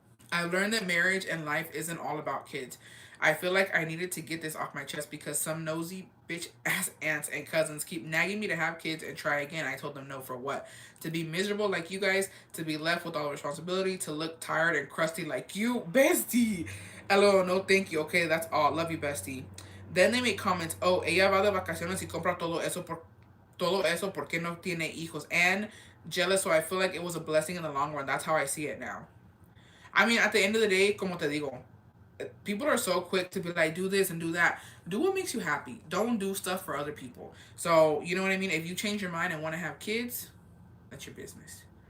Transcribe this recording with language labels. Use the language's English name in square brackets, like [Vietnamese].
[English] I learned that marriage and life isn't all about kids. I feel like I needed to get this off my chest because some nosy bitch ass aunts and cousins keep nagging me to have kids and try again. I told them no for what? To be miserable like you guys, to be left with all the responsibility, to look tired and crusty like you, bestie. LOL, no thank you. Okay, that's all. Love you, bestie. Then they make comments. [Spanish] Oh, ella va de vacaciones y compra todo eso porque no tiene hijos. [English] And jealous, so I feel like it was a blessing in the long run. That's how I see it now. I mean, at the end of the day, [Spanish] como te digo, [English] people are so quick to be like, do this and do that. Do what makes you happy. Don't do stuff for other people. So, you know what I mean? If you change your mind and want to have kids, that's your business.